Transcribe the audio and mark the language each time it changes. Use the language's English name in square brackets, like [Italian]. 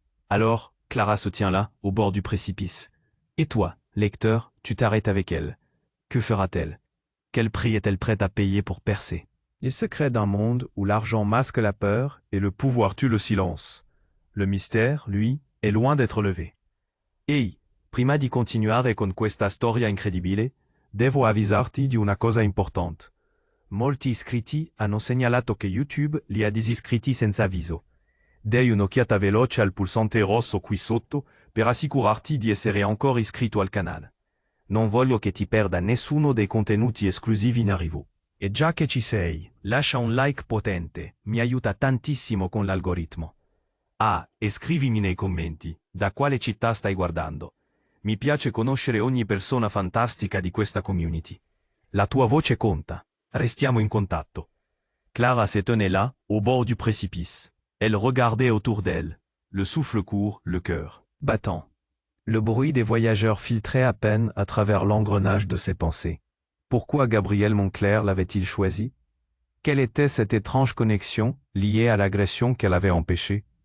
[French] Alors, Clara se tient là, au bord du précipice. Et toi, lecteur, tu t'arrêtes avec elle. Que fera-t-elle? Quel prix est-elle prête à payer pour percer? Les secrets d'un monde où l'argent masque la peur et le pouvoir tue le silence. Le mystère, lui, est loin d'être levé. [Italian] Ehi, prima di continuare con questa storia incredibile, devo avvisarti di una cosa importante. Molti iscritti hanno segnalato che YouTube li ha disiscritti senza avviso. Dai un'occhiata veloce al pulsante rosso qui sotto per assicurarti di essere ancora iscritto al canale. Non voglio che ti perda nessuno dei contenuti esclusivi in arrivo. E già che ci sei, lascia un like potente, mi aiuta tantissimo con l'algoritmo. Ah, e scrivimi nei commenti, da quale città stai guardando. Mi piace conoscere ogni persona fantastica di questa community. La tua voce conta. Restiamo in contatto. [French] Clara se tenait là, au bord du précipice. Elle regardait autour d'elle, le souffle court, le cœur battant. Le bruit des voyageurs filtrait à peine à travers l'engrenage de ses pensées. Pourquoi Gabriel Moncler l'avait-il choisi? Quelle était cette étrange connexion liée à l'agression qu'elle avait empêchée?